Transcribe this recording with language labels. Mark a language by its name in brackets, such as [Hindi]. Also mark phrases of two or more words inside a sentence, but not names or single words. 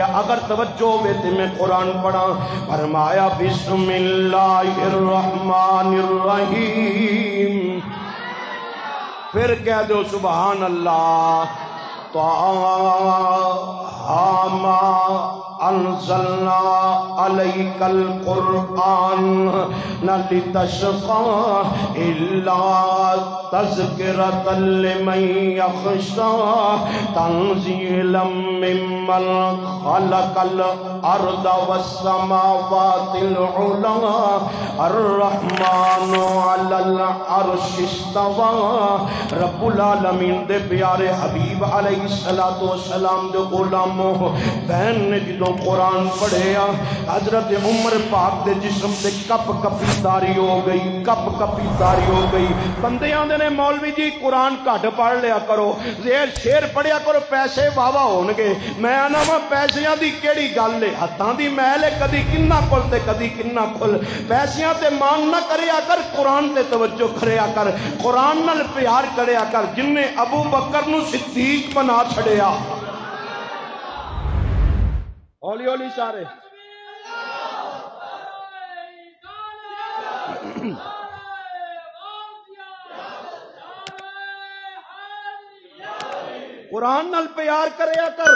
[Punjabi] اگر توجہ ہوئے تو میں قرآن پڑھا۔ فرمایا [Arabic] بسم اللہ الرحمن الرحیم، [Punjabi] پھر کہہ دو [Arabic] سبحان اللہ۔ ما انزلنا علیک القرآن لتشقى الا تذکرۃ لمن یخشى تنزیلا ممن خلق الارض والسماوات العلی الرحمن علی العرش استوى۔ [Punjabi] رب العالمین دے پیارے حبیب [Arabic] علیہ السلام [Punjabi] دے غلاموں، بہن نے جدوں قرآن پڑھیا حضرت عمر پاک دے جسم تے کپ کپی تاری ہو گئی، کپ کپی تاری ہو گئی۔ بندے آندے نے مولوی جی قرآن گھٹ پڑھ لیا کرو، زیر شیر پڑھیا کرو، پیسے واوا ہون گے۔ میں آنا وا پیسیاں دی کیڑی گل ہے، ہتھاں دی محل ہے، کدی کنا کھل تے کدی کنا کھل۔ پیسیاں تے مان نہ کریا کر، قرآن تے توجہ کریا کر، قرآن نال پیار کریا کر۔ جن نے ابو بکر نو صدیق بنا چھڑیا، ہولی ہولی سارے قرآن نال پیار کریا کر۔